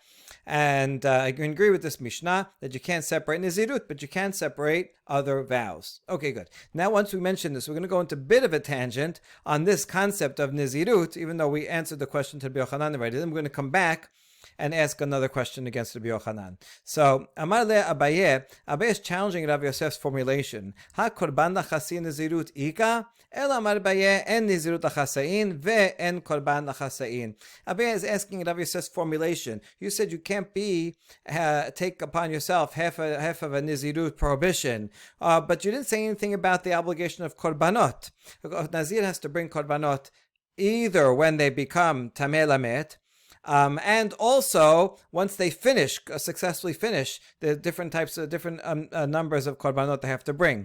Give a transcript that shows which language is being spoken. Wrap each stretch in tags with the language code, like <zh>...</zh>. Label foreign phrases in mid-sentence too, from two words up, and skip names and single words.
<en>And I can agree with this Mishnah that you can't separate Nazirut, but you can separate other vows. Okay, good. Now, once we mention this, we're going to go into a bit of a tangent on this concept of Nazirut, even though we answered the question to Rabbi Yochanan already. Then we're going to come back and ask another question against Rabbi Yochanan. So,</en> <arc>אמר ליה אביי</arc> <en>is challenging Rav Yosef's formulation.</en> <arc>הא קרבן לחצאין נזירות איכא, אל אמר אביי אין נזירות לחצאין ואין קרבן לחצאין.</arc> <en>Abaye is asking Rav Yosef's formulation. You said you can't take upon yourself half of a Nazirut prohibition, but you didn't say anything about the obligation of korbanot. Nazir has to bring korbanot either when they become</en> <he>טמא למת,</he> <en>and also once they successfully finish the different numbers of korbanot they have to bring.</en>